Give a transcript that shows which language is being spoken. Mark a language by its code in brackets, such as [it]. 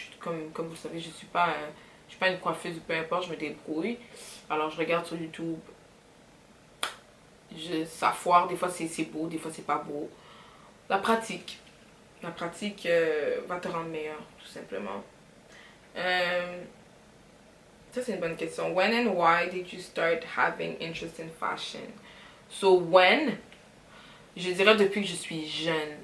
[fr] Comme vous le savez, je suis pas une coiffeuse ou peu importe, je me débrouille. Alors je regarde sur YouTube. Ça foire, des fois c'est beau, des fois c'est pas beau. La pratique. La pratique va te rendre meilleur, tout simplement. Ça c'est une bonne question. [en] When and why did you start having interest in fashion? So when, [fr] je dirais depuis que je suis jeune.